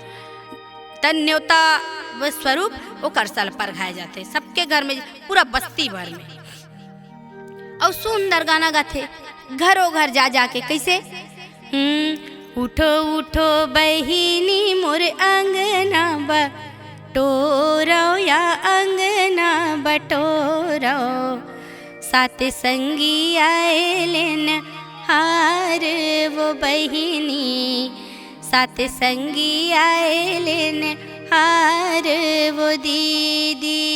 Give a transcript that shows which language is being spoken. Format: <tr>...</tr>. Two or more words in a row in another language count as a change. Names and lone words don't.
<hne>तन न्योता व स्वरूप वो करसल पर घाए जाते सबके घर में, पूरा बस्ती भर में। और सुंदर गाना गाते घरों घर जाके कैसे उठो उठो बहिनी मोर अंगना बटोरो या अंगना बटोरो, साथ संगी आए लेन हार वो बहिनी, साथ संगी आए लेन हार वो दीदी।</hne>